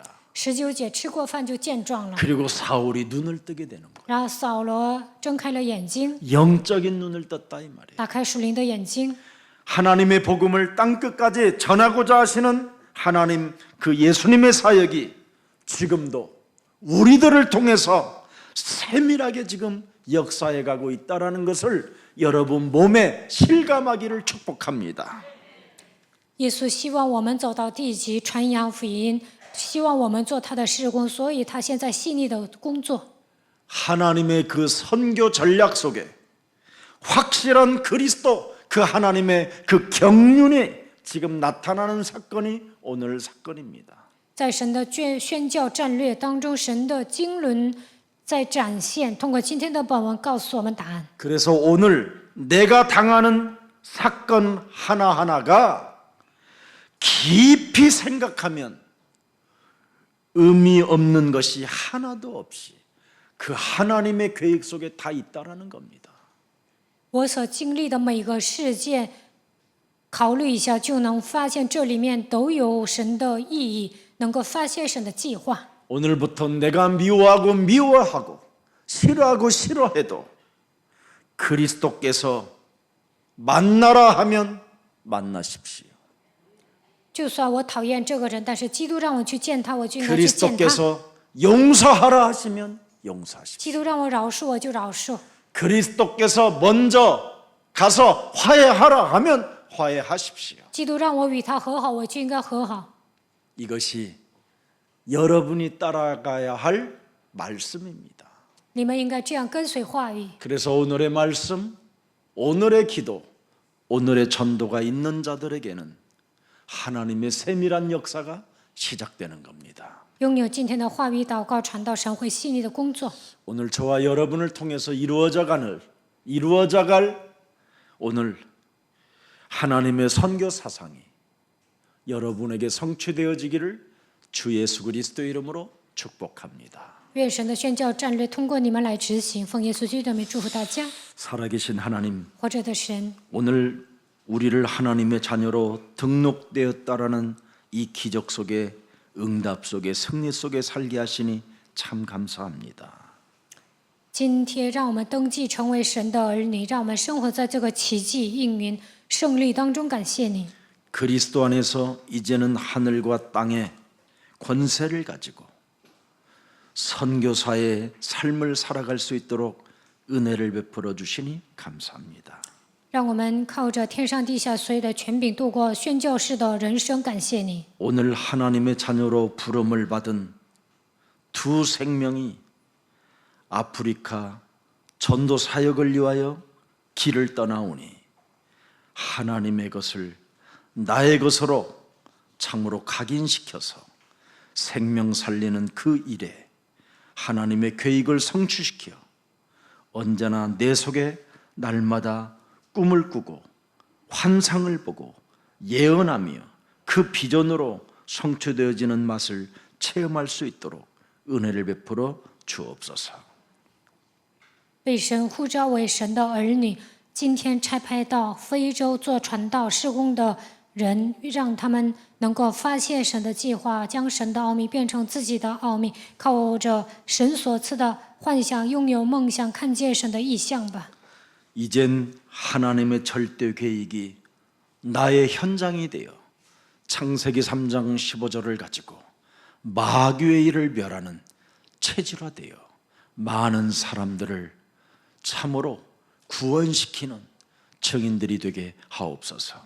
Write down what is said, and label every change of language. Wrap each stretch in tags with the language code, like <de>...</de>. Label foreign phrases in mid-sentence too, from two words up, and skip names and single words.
<zh>19 节吃过饭就健壮了。</zh> <ko>그리고 사울이 눈을 뜨게 되는 거예요.</ko> <zh>然后扫罗睁开了眼睛，</zh> <ko>영적인 눈을 떴다 이 말이에요.</ko> <zh>打开属灵的眼睛，</zh> <ko>하나님의 복음을 땅끝까지 전하고자 하시는 하나님 그 예수님의 사역이 지금도 우리들을 통해서 세밀하게 지금 역사해 가고 있다라는 것을 여러분 몸에 실감하기를 축복합니다.</ko> <zh>耶稣希望我们走到地极，传扬福音，希望我们做他的事工，所以他现在细腻的工作。</zh> <ko>하나님의 그 선교 전략 속에 확실한 그리스도 그 하나님의 그 경륜이 지금 나타나는 사건이 오늘 사건입니다.</ko> <zh>在神的宣教战略当中，神的经纶在展现。通过今天的本文告诉我们答案。</zh> <ko>그래서 오늘 내가 당하는 사건 하나하나가 깊이 생각하면 의미 없는 것이 하나도 없이 그 하나님의 계획 속에 다 있다라는 겁니다.</ko> <zh>我所经历的每个事件，考虑一下就能发现这里面都有神的意义，能够发现神的计划。</zh> <ko>오늘부터 내가 미워하고 미워하고 싫어하고 싫어해도 그리스도께서 만나라 하면 만나십시오.</ko> <zh>就算我讨厌这个人，但是基督让我去见他，我就应该去见他。</zh> <ko>그리스도께서 용서하라 하시면 용서하십시오.</ko> <zh>基督让我饶恕，我就饶恕。</zh> <ko>그리스도께서 먼저 가서 화해하라 하면 화해하십시오.</ko> <zh>基督让我与他和好，我就应该和好。</zh> <ko>이것이 여러분이 따라가야 할 말씀입니다.</ko> <zh>你们应该这样跟随话语。</zh> <ko>그래서 오늘의 말씀, 오늘의 기도, 오늘의 전도가 있는 자들에게는 하나님의 세밀한 역사가 시작되는 겁니다.</ko> <zh>拥有今天的话语祷告传道，神会细腻的工作。</zh> <ko>오늘 저와 여러분을 통해서 이루어져갈 오늘 하나님의 선교 사상이 여러분에게 성취되어지기를 주 예수 그리스도 이름으로 축복합니다.</ko> <zh>愿神的宣教战略通过你们来执行。奉耶稣基督的名祝福大家。</zh> <ko>살아계신 하나님,</ko> <zh>活着的神，</zh> <ko>오늘 우리를 하나님의 자녀로 등록되었다라는 이 기적 속에 응답 속에 승리 속에 살게 하시니 참 감사합니다.</ko> <zh>今天让我们登记成为神的儿女，让我们生活在这个奇迹应允胜利当中。感谢你，</zh> <ko>그리스도 안에서 이제는 하늘과 땅의 권세를 가지고 선교사의 삶을 살아갈 수 있도록 은혜를 베풀어 주시니 감사합니다.</ko> <zh>让我们靠着天上地下所有的权柄度过宣教士的人生。感谢你，</zh> <ko>오늘 하나님의 자녀로 부름을 받은 두 생명이 아프리카 전도 사역을 위하여 길을 떠나오니 하나님의 것을 나의 것으로 참으로 각인시켜서 생명 살리는 그 일에 하나님의 계획을 성취시켜 언제나 내 속에 날마다 꿈을 꾸고 환상을 보고 예언하며 그 비전으로 성취되어지는 맛을 체험할 수 있도록 은혜를 베풀어 주옵소서.</ko> <zh>被神呼召为神的儿女，今天差派到非洲做传道事工的人，让他们能够发现神的计划，将神的奥秘变成自己的奥秘，靠着神所赐的幻想，拥有梦想，看见神的意象吧。</zh> <ko>이젠 하나님의 절대 계획이 나의 현장이 되어 창세기 3장 15절을 가지고 마귀의 일을 멸하는 체질화되어 많은 사람들을 참으로 구원시키는 증인들이 되게 하옵소서.</ko>